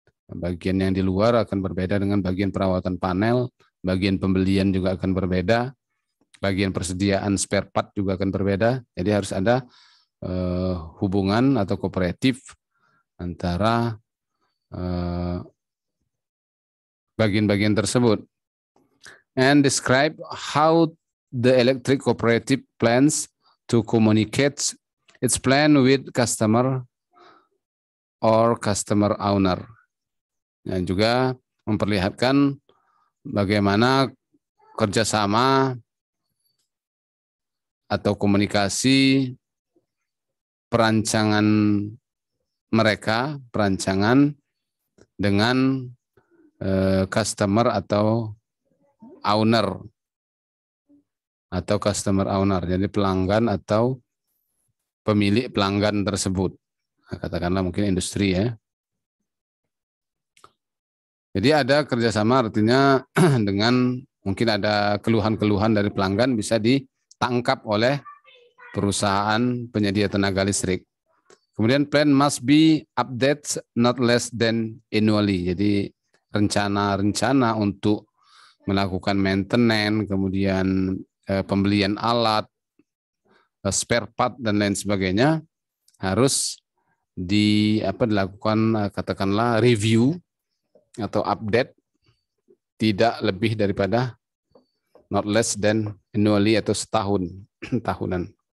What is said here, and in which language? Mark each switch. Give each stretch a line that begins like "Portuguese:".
Indonesian: Bagian yang di luar akan berbeda dengan bagian perawatan panel, bagian pembelian juga akan berbeda, bagian persediaan spare part juga akan berbeda. Jadi harus ada hubungan atau kooperatif antara bagian-bagian tersebut.
English: And describe how the electric cooperative plans to communicate its plan with customer or customer owner.
Indonesian: Dan juga memperlihatkan bagaimana kerjasama atau komunikasi perancangan mereka, perancangan dengan customer atau owner jadi pelanggan atau pemilik pelanggan tersebut. Nah, katakanlah mungkin industri ya. Jadi ada kerjasama artinya dengan mungkin ada keluhan-keluhan dari pelanggan bisa ditangkap oleh perusahaan penyedia tenaga listrik. Kemudian
English: plan must be updated not less than annually.
Indonesian: Jadi rencana-rencana untuk melakukan maintenance, kemudian pembelian alat, spare part dan lain sebagainya harus dilakukan katakanlah review atau update tidak lebih daripada
English: not less than annually
Indonesian: atau setahun tahunan.